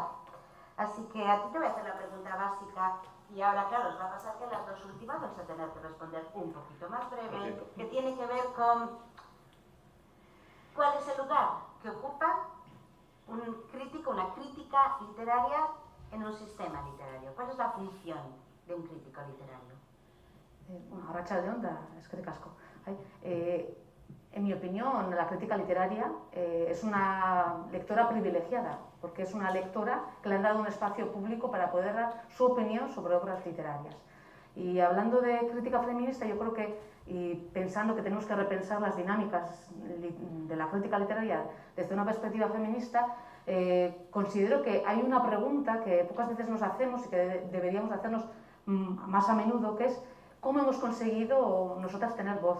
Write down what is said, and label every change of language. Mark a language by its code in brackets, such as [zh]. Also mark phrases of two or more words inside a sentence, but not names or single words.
[es] Así que a ti te voy a hacer la pregunta básica y ahora, claro, os va a pasar que las 2 últimas vais a tener que responder un poquito más breve, que tiene que ver con cuál es el lugar que ocupa un crítico, una crítica literaria en un sistema literario. ¿Cuál es la función de un crítico literario? [eu] Arratsalde-on da, eskerrik asko. [es] En mi opinión, la crítica literaria es una lectora privilegiada, porque es una lectora que le han dado un espacio público para poder dar su opinión sobre obras literarias. Y hablando de crítica feminista, yo creo que, y pensando que tenemos que repensar las dinámicas de la crítica literaria desde una perspectiva feminista, considero que hay una pregunta que pocas veces nos hacemos y que deberíamos hacernos más a menudo, que es ¿cómo hemos conseguido nosotras tener voz?